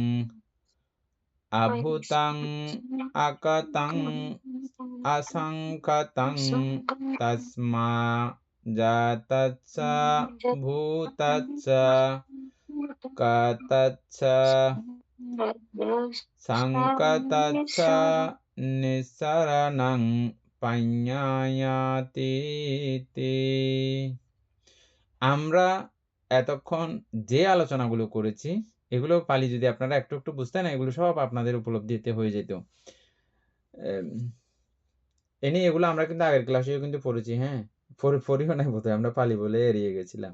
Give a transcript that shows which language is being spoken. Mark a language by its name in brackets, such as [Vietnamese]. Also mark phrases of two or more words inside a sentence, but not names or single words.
[Pali] আভূতাং আকাতাং আসাঙ্কাতাং তস্মা জাতাচ্ছ ভূতাচ্ছ কাতাচ্ছ সাঙ্কাতাচ্ছ নিঃসরণং পাඤ্ඤায়াতীতি। [Bangla] আমরা এতক্ষণ যে আলোচনাগুলো করেছি, এগুলো পালি যদি আপনারা একটু একটু বুঝতেন, এগুলো সব আপনাদের উপলব্ধিতে হয়ে যেত। এগুলো আমরা কিন্তু আগের ক্লাসেও কিন্তু পড়েছি। পড়িও নাই বোধহয়, আমরা পালি বলে এড়িয়ে গেছিলাম।